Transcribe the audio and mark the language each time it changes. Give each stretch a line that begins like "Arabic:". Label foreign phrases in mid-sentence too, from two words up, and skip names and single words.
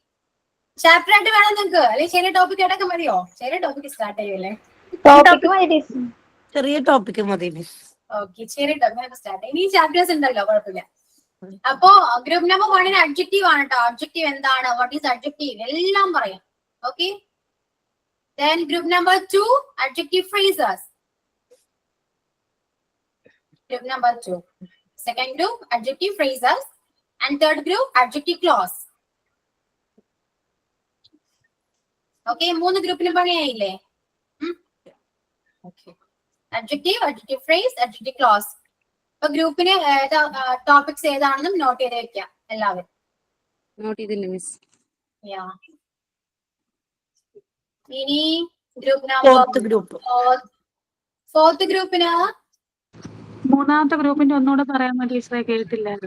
Malayalam: ചാപ്റ്റർ ആയിട്ട് വേണം നിങ്ങൾക്ക്, അല്ലെങ്കിൽ ചെറിയ ടോപ്പിക് ആയിട്ടൊക്കെ മതിയോ? ചെറിയ
English: topic start
Malayalam: ചെയ്യൂല്ലേ? ചെറിയ ടോപ്പിക് മതി മിസ്. ഓക്കെ, ചെറിയ
English: topic start
Malayalam: ചെയ്യും. ഇനി ചാപ്റ്റേഴ്സ് ഉണ്ടല്ലോ, കുഴപ്പമില്ല. അപ്പോ
English: group number
Malayalam: 1ന് അഡ്ജക്റ്റീവ് ആണ് കേട്ടോ. അഡ്ജക്റ്റീവ് എന്താണ്,
English: what is adjective,
Malayalam: എല്ലാം പറയാം. ഓക്കെ,
English: then group number 2 adjective phrases. Group number 2. Second group adjective phrases, and third group adjective clause.
Malayalam: Okay, 3 ഗ്രൂപ്പിലും പണിയായില്ലേ?
English: Okay, adjective, adjective phrase, adjective clause.
Malayalam: അപ്പൊ ഗ്രൂപ്പിന് ടോപ്പിക്സ് ഏതാണെന്നും നോട്ട് ചെയ്ത് വെക്കാം എല്ലാവരും. നോട്ട് ചെയ്തില്ല മിസ്. ഇനി
English: group number
Malayalam: 4th ഗ്രൂപ്പിന് 3ാമത്തെ ഗ്രൂപ്പിന്റെ ഒന്നുകൂടെ പറയാൻ വേണ്ടി ടീച്ചറെ കേട്ടില്ലായിരുന്നു.